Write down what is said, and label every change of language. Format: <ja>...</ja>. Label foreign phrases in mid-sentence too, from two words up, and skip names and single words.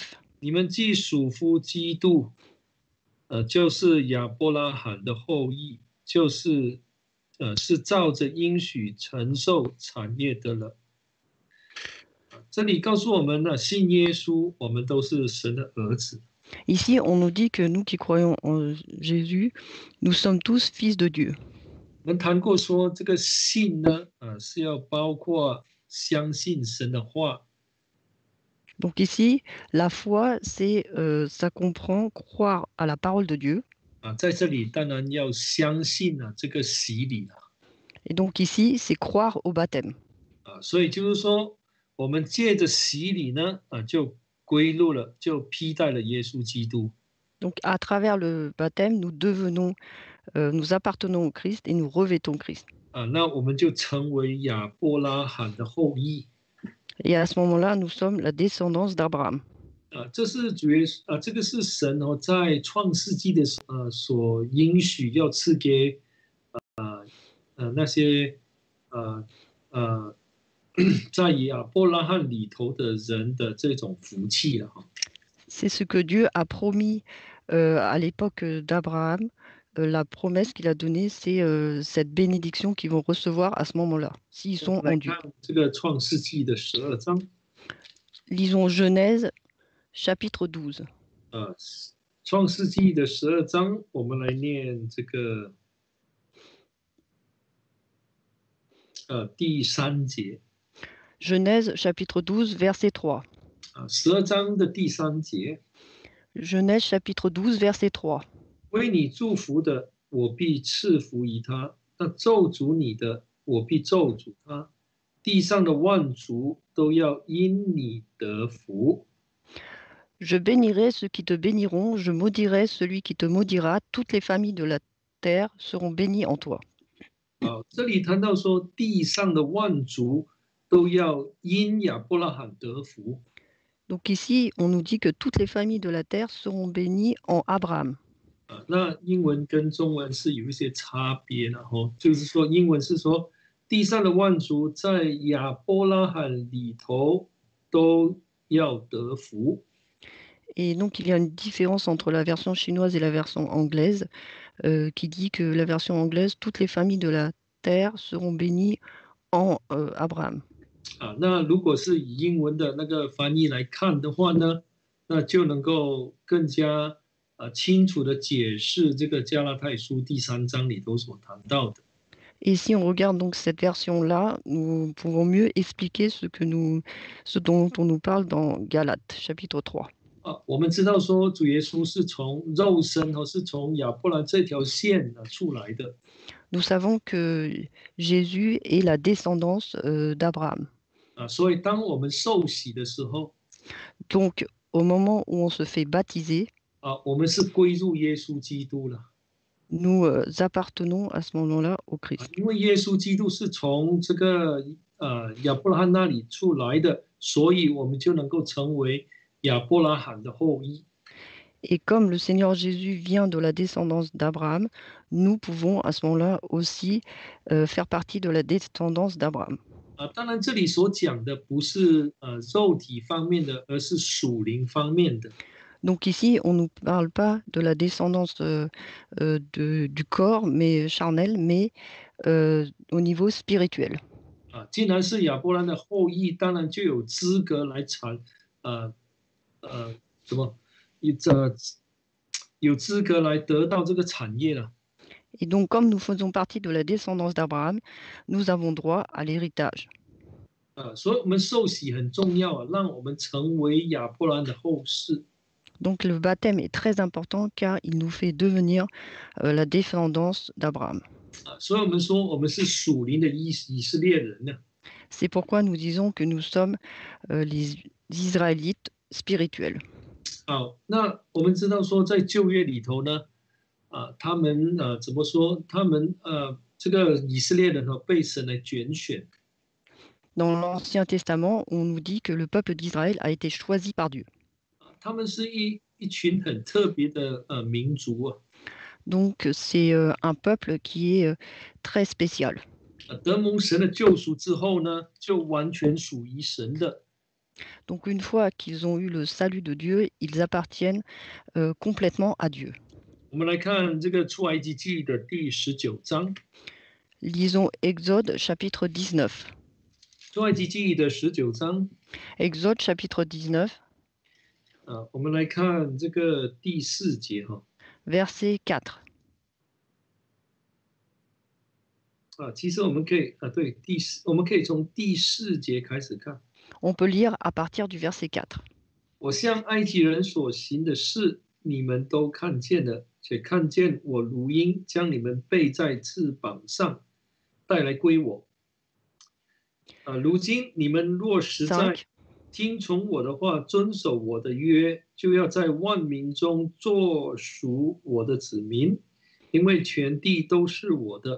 <zh>你们既属乎基督，就是亚伯拉罕的后裔，是照着应许承受产业的了。这里告诉我们呢，信耶稣，我们都是神的儿子。</zh> <fr>Ici, on nous dit que nous qui croyons en Jésus, nous sommes tous fils de Dieu.</fr> <zh>我们谈过说，这个信呢，是要包括相信神的话。</zh> <fr>Donc ici, la foi, ça comprend croire à la parole de Dieu.</fr> <zh>在这里当然要相信这个洗礼了。</zh> <fr>Et donc ici, c'est croire au baptême.</fr> <zh>所以就是说，我们借着洗礼呢，就归入了，就披戴了耶稣基督。</zh> <fr>Donc à travers le baptême, nous appartenons au Christ et nous revêtons Christ.</fr> <zh>那我们就成为亚伯拉罕的后裔。</zh> <fr>Et à ce moment-là, nous sommes la descendance d'Abraham.</fr> <zh>这是这个是神在创世纪的所应许要赐给那些在亚伯拉罕里头的人的这种福气了哈。</zh> <fr>C'est ce que Dieu a promis à l'époque d'Abraham. La promesse qu'il a donnée, c'est cette bénédiction qu'ils vont recevoir à ce moment-là, s'ils sont en Dieu.</fr> <zh>这个创世纪的12章。</zh> <fr>Lisons Genèse chapitre 12.</fr> <zh>创世纪的12章，我们来念这个第3节。</zh> <fr>Genèse chapitre 12, verset 3.</fr> <zh>12 章的第3节。</zh> <fr>Genèse chapitre 12, verset 3.</fr> <zh>为你祝福的，我必赐福于他；那咒诅你的，我必咒诅他。地上的万族都要因你得福。</zh> <fr>Je bénirai ceux qui te béniront, je maudirai celui qui te maudira. Toutes les familles de la terre seront bénies en toi.</fr> <zh>这里谈到说，地上的万族都要因亚伯拉罕得福。</zh> <fr>Donc ici, on nous dit que toutes les familles de la terre seront bénies en Abraham.</fr> <zh>那英文跟中文是有一些差别的哈，就是说英文是说地上的万族在亚伯拉罕里头都要得福。</zh> <fr>Et donc, il y a une différence entre la version chinoise et la version anglaise qui dit que la version anglaise, toutes les familles de la terre seront bénies en Abraham.</fr> <zh>那如果是以英文的那个翻译来看的话呢，那就能够更加清楚的解释这个加拉太书第3章里头所谈到的。</zh> <fr>Et si on regarde donc cette version-là, nous pouvons mieux expliquer ce dont on nous parle dans Galates, chapitre 3.</fr> <zh>我们知道说主耶稣是从肉身和是从亚伯兰这条线出来的。</zh> <fr>Nous savons que Jésus est la descendance d'Abraham.</fr> <zh>所以当我们受洗的时候，</zh> <fr>Donc, au moment où on se fait baptiser,</fr> <zh>我们是归入耶稣基督了。</zh> <fr>nous appartenons à ce moment-là au Christ.</fr> <zh>因为耶稣基督是从这个亚伯拉罕那里出来的，所以我们就能够成为亚伯拉罕的后裔。</zh> <fr>Et comme le Seigneur Jésus vient de la descendance d'Abraham, nous pouvons à ce moment-là aussi faire partie de la descendance d'Abraham.</fr> <zh>当然这里所讲的不是肉体方面的，而是属灵方面的。</zh> <fr>Donc ici, on ne nous parle pas de la descendance du corps mais charnel, mais au niveau spirituel.</fr> <zh>既然是亚伯兰的后裔，当然就有资格来什么有资格来得到这个产业了。</zh> <fr>Et donc, comme nous faisons partie de la descendance d'Abraham, nous avons droit à l'héritage.</fr> <zh>所以我们受洗很重要让我们成为亚伯兰的后世。</zh> <fr>Donc le baptême est très important car il nous fait devenir la descendance d'Abraham.</fr> <zh>所以我们说我们是属灵的以色列人呢。</zh> <fr>C'est pourquoi nous disons que nous sommes les Israélites spirituels.</fr> <zh>好，那我们知道说在旧约里头呢，他们怎么说？他们这个以色列人被神来拣选。</zh> <fr>Dans l'Ancien Testament, on nous dit que le peuple d'Israël a été choisi par Dieu.</fr> <zh>他们是一群很特别的民族。</zh> <fr>Donc c'est un peuple qui est très spécial.</fr> <zh>得蒙神的救赎之后呢，就完全属于神的。</zh> <fr>Donc une fois qu'ils ont eu le salut de Dieu, ils appartiennent complètement à Dieu.</fr> <zh>我们来看这个出埃及记的第19章。</zh> <fr>Lisons Exode chapitre 19.</fr> <zh>出埃及记的19章。</zh> <fr>Exode chapitre 19.</fr> <zh>我们来看这个第4节</zh> <fr>Verset 4.</fr> <zh>其实我们可以我们可以从第4节开始看。</zh> <fr>On peut lire à partir du verset 4.</fr> <zh>我向埃及人所行的事，你们都看见了，且看见我如鹰将你们背在翅膀上，带来归我。如今你们若实在听从我的话，遵守我的约，就要在万民中做属我的子民，因为全地都是我的。</zh>